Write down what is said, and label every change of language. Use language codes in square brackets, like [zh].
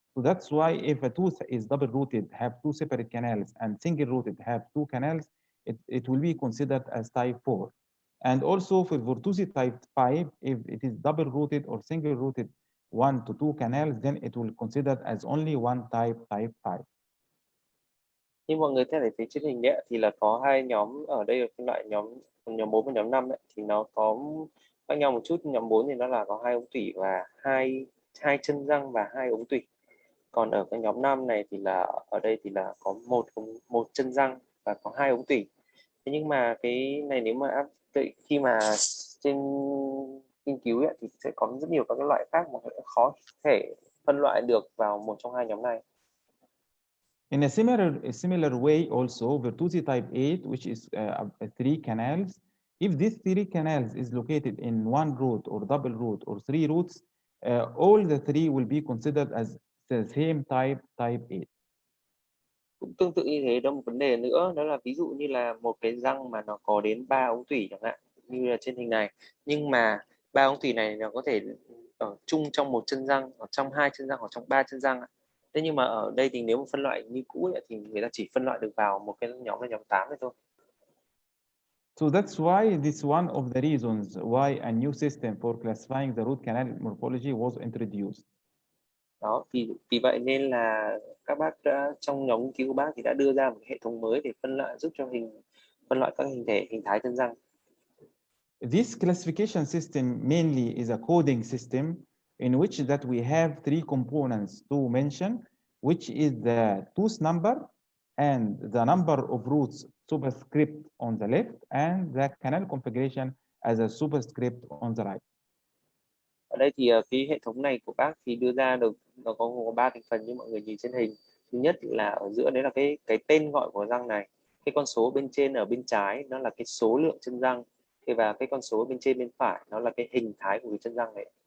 [en] So that's why if a tooth is double rooted, have 2 separate canals, and single rooted, have 2 canals, it will be considered as type 4. And also for Bertuzzi type 5, if it is double rooted or single rooted 1 to 2 canals, then it will considered as only one type 5. [vi] Như mọi người thấy phía trên hình đấy thì là có hai nhóm ở đây, là phân loại nhóm 4 và nhóm 5 ấy, thì nó có khác nhau một chút. Nhóm 4 thì nó là có 2 ống tủy và hai chân răng và 2 ống tủy. Còn ở cái nhóm 5 này thì là ở đây thì là có một chân răng và có 2 ống tủy. Thế nhưng mà cái này nếu mà khi mà trên nghiên cứu ấy, thì sẽ có rất nhiều các cái loại khác mà khó thể phân loại được vào một trong hai nhóm này. [en] In a similar way, also Virtusi type 8, which is 3 canals, if these 3 canals is located in one root or double root or 3 roots, all the 3 will be considered as the same type 8. [vi] Cũng tương tự như thế, đó một vấn đề nữa, đó là ví dụ như là một cái răng mà nó có đến 3 ống tủy chẳng hạn, như là trên hình này, nhưng mà 3 ống tủy này nó có thể ở chung trong một chân răng, ở trong 2 chân răng, hoặc trong 3 chân răng. Thế nhưng mà ở đây thì nếu mà phân loại như cũ ấy, thì người ta chỉ phân loại được vào một cái nhóm là nhóm 8 thôi. [en] So that's why this one of the reasons why a new system for classifying the root canal morphology was introduced. [vi] Đó, vì vậy nên là các bác trong nhóm nghiên cứu của bác thì đã đưa ra một hệ thống mới để giúp cho phân loại các hình thái chân răng. [en] This classification system mainly is a coding system in which that we have 3 components to mention, which is the tooth number and the number of roots superscript on the left and the canal configuration as a superscript on the right. [vi] Ở đây thì cái hệ thống này của bác thì đưa ra được, nó có 3 thành phần như mọi người nhìn trên hình. Thứ nhất là ở giữa đấy là cái tên gọi của răng này, cái con số bên trên ở bên trái nó là cái số lượng chân răng, và cái con số bên trên bên phải nó là cái hình thái của cái chân răng này.